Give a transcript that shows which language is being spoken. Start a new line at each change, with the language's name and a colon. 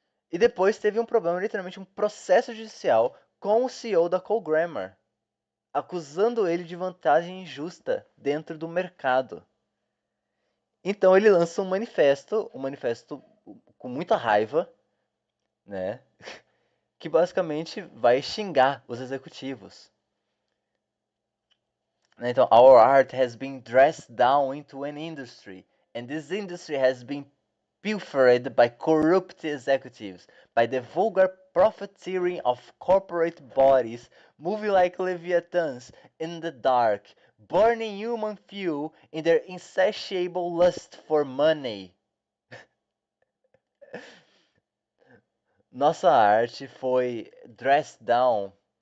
Portuguese: E depois teve um problema, literalmente um processo judicial com o CEO da Cole-Grammer, acusando ele de vantagem injusta dentro do mercado. Então ele lança um manifesto com muita raiva, né? Que basicamente vai xingar os executivos.
English: Então, our art has been dressed down into an industry, and this industry has been pilfered by corrupt executives, by the vulgar profiteering of corporate bodies, moving like leviathans in the dark, burning human fuel in their insatiable lust for money.
Portuguese: Nossa arte foi
English: dressed down.